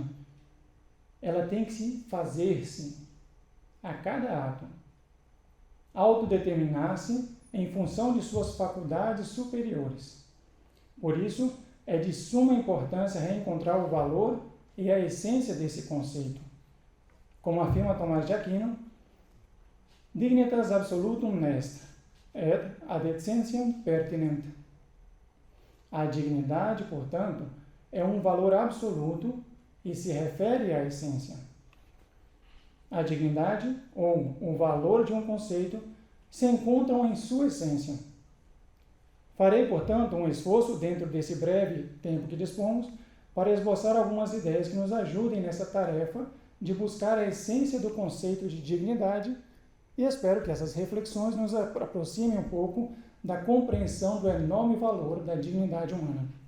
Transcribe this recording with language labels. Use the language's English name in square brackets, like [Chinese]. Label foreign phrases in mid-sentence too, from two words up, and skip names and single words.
[Portuguese] Ela tem que se fazer-se a cada ato, autodeterminar-se em função de suas faculdades superiores. Por isso, é de suma importância reencontrar o valor e a essência desse conceito. Como afirma Tomás de Aquino, [Latin] dignitas absolutum est, et ad essentiam pertinent. [Portuguese] A dignidade, portanto, é um valor absoluto e se refere à essência. A dignidade, ou o valor de um conceito, se encontram em sua essência. Farei, portanto, um esforço, dentro desse breve tempo que dispomos, para esboçar algumas ideias que nos ajudem nessa tarefa de buscar a essência do conceito de dignidade, e espero que essas reflexões nos aproximem um pouco da compreensão do enorme valor da dignidade humana.